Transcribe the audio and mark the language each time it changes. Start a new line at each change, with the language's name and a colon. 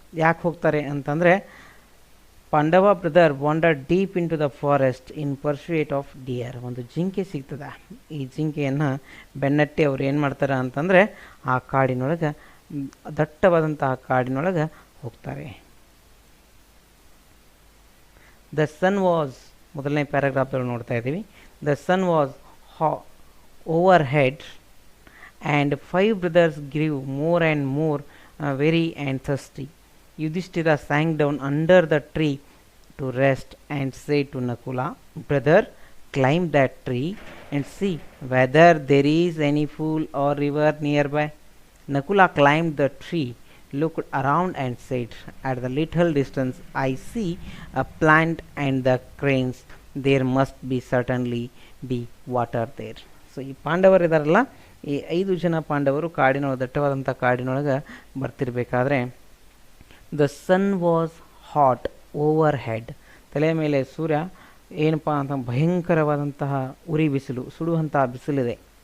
Kannada: ಯಾಕೆ ಹೋಗ್ತಾರೆ ಅಂತಂದರೆ
English: Pandava brother wandered deep into the forest in pursuit of deer.
Kannada: ಒಂದು ಜಿಂಕೆ ಸಿಗ್ತದೆ. ಈ ಜಿಂಕೆಯನ್ನು ಬೆನ್ನಟ್ಟಿ ಅವ್ರು ಏನು ಮಾಡ್ತಾರೆ ಅಂತಂದರೆ ಆ ಕಾಡಿನೊಳಗೆ, ದಟ್ಟವಾದಂತಹ ಕಾಡಿನೊಳಗೆ ಹೋಗ್ತಾರೆ.
English: the sun was,
Kannada: ಮೊದಲನೇ ಪ್ಯಾರಾಗ್ರಾಫ್ದಲ್ಲಿ ನೋಡ್ತಾ ಇದ್ದೀವಿ.
English: The sun was overhead and 5 brothers grew more and more weary and thirsty. Yudhishthira sank down under the tree to rest and said to Nakula, "Brother, climb that tree and see whether there is any pool or river nearby." Nakula climbed the tree, looked around and said, "At the little distance I see a plant and the cranes. There must be certainly be water there."
Kannada: So ಈ ಪಾಂಡವರು ಇದಾರಲ್ಲ, ಈ 5 ಜನ ಪಾಂಡವರು ಕಾಡಿನೊಳಗೆ, ದಟ್ಟವಾದಂಥ ಕಾಡಿನೊಳಗೆ ಬರ್ತಿರ್ಬೇಕಾದ್ರೆ
English: The sun was hot overhead.
Kannada: ತಲೆಯ ಮೇಲೆ ಸೂರ್ಯ ಏನಪ್ಪ ಅಂತ ಭಯಂಕರವಾದಂತಹ ಉರಿ ಬಿಸಿಲು, ಸುಡುವಂತಹ ಬಿಸಿಲಿದೆ.